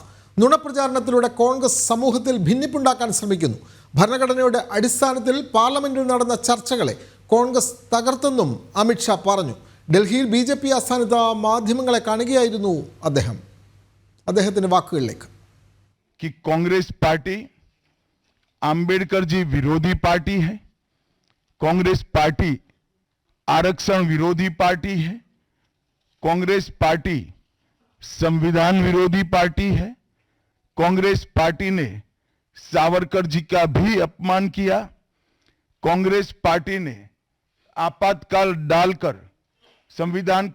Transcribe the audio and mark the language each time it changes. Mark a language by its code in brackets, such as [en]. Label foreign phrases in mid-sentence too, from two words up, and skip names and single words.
[ml] നുണപ്രചാരണത്തിലൂടെ കോൺഗ്രസ് സമൂഹത്തിൽ ഭിന്നിപ്പുണ്ടാക്കാൻ ശ്രമിക്കുന്നു. ഭരണഘടനയുടെ അടിസ്ഥാനത്തിൽ പാർലമെന്റിൽ നടന്ന ചർച്ചകളെ കോൺഗ്രസ് തകർത്തെന്നും അമിത്ഷാ പറഞ്ഞു. ഡൽഹിയിൽ BJP ആസ്ഥാനത്ത് മാധ്യമങ്ങളെ കാണുകയായിരുന്നു അദ്ദേഹത്തിന്റെ വാക്കുകളിലേക്ക്. [hi] कांग्रेस पार्टी आंबेडकर जी विरोधी पार्टी है, कांग्रेस पार्टी आरक्षण विरोधी पार्टी है, कांग्रेस पार्टी संविधान विरोधी पार्टी है, कांग्रेस पार्टी ने सावरकर जी का भी अपमान किया, कांग्रेस पार्टी ने आपातकाल डालकर संविधान के